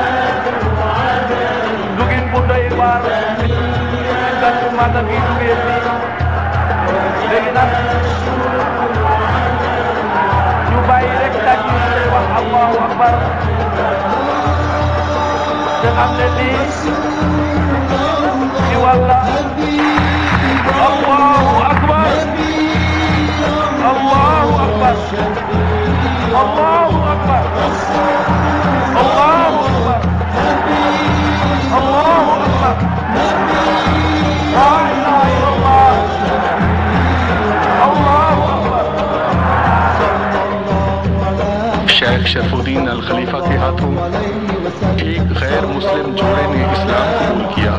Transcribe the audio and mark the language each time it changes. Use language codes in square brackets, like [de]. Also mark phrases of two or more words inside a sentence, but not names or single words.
[wo] dugin bu doy waar gàttu màgga bi dugee bi léegi nag ñu bàyyi rek daj ñu lay wax [ar] الله أكبر [wo] te xam ne lii ci wàlla [ar] الله أكبر الله أكبر الله أكبر الله أكبر الله أكبر لا إله إلا الله الله أكبر [hi] शेख शरफुद्दीन अल खलीफा के हाथों एक गैर मुस्लिम जोड़े ने इस्लाम कबूल किया।